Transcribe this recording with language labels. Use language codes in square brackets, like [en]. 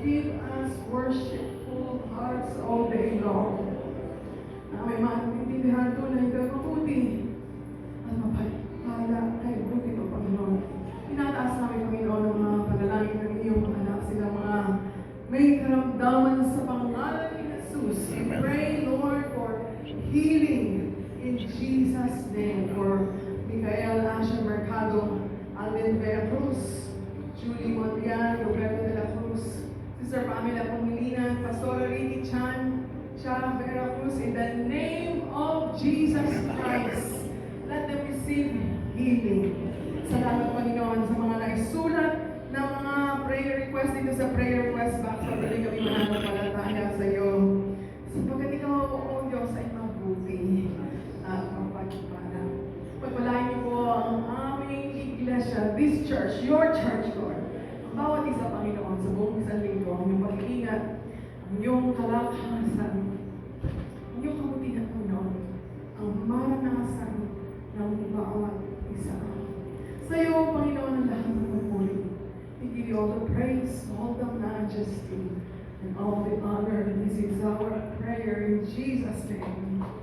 [en] Give us worshipful hearts all day long. [tl] Na may maintindihan tunay ka mabuti at mapagpala kay buti mo, Panginoon. Inataas namin, Panginoon, ang mga panalangin ng iyong mga anak, silang mga may karamdaman sa pangalan ni Jesus. [en] We pray, Lord, for healing in Jesus' name. For Micael Asher Mercado, Alvin Vera Cruz, Julie Montian, Roberto de la Cruz, Sister Pamela Pumilinan, Pastor Ricky Chan, Shara Vera Cruz, in the name of Jesus Christ, let them receive healing. [tl] Salamat, Panginoon, sa mga naisulat na mga prayer request dito sa prayer request box. Patuloy kami mananampalataya sa iyo. Sapagkat ikaw, O Diyos, ay mabuti at mapagpala. Pagpalain niyo po ang aming iglesia, [en] this church, your church, Lord. [tl] Ang bawat isa, Panginoon, sa buong isang linggo, ang iyong pag-iingat, ang iyong kalakasan, ang iyong kabutihan, Panginoon, ang maranasan ng bawat isa. Sa iyo, Panginoon, ang lahat ng pagpuli. [en] We give you all the praise, all the majesty, and all the honor. This is our prayer in Jesus' name.